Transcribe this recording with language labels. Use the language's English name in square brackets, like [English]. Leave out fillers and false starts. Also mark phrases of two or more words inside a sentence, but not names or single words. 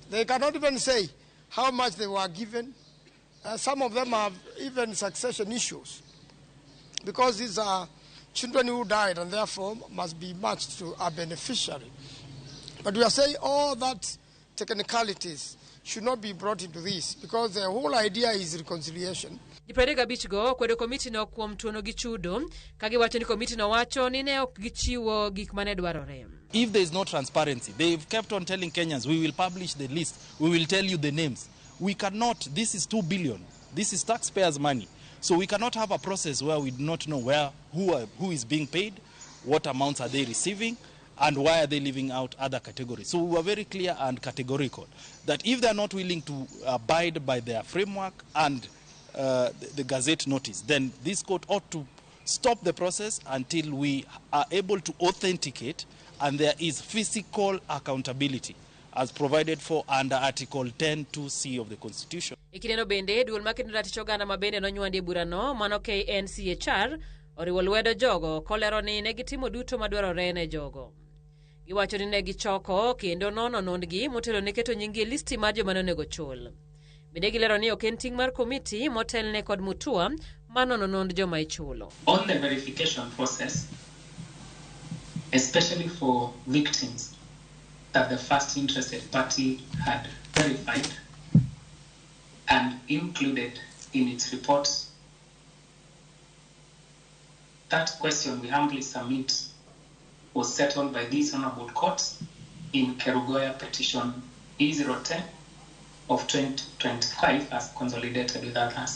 [English] They cannot even say how much they were given. Some of them have even succession issues because these are children who died and therefore must be matched to a beneficiary. But we are saying all that technicalities should not be brought into this because the whole idea is reconciliation. [Luo (Kenya and Tanzania)] Go kwedo komiti no kuom tuono gi chudo kagiwacho ni komiti no wacho ni ne ok gichiwo gik mane dwarore. [English] If there is no transparency, they've kept on telling Kenyans, we will publish the list, we will tell you the names. We cannot. This is 2 billion. This is taxpayers' money. So we cannot have a process where we do not know who is being paid, what amounts are they receiving, and why are they leaving out other categories. So we were very clear and categorical that if they are not willing to abide by their framework and the Gazette notice, then this court ought to stop the process until we are able to authenticate and there is physical accountability as provided for under Article 10(2)(c) of the Constitution. [Luo (Kenya and Tanzania)] Ikineno bende duol makedo ratich oganda mabende nonywandi burano mano KNCHR oriwo lwedo jogo kolero ni negitimo duto madwarore ne jogo. Giwacho ni negichoko kendo nono nondgi motelo ne keto nyingi e listi mar joma nonego chul. Bende gilero ni ok en ting' mar komiti motelne kod Mutua manono nond joma ichulo. [English] On the verification process, especially for victims that the first interested party had verified and included in its reports, that question we humbly submit was settled by these honorable courts in Kerugoya petition E010 of 2025 as consolidated with others.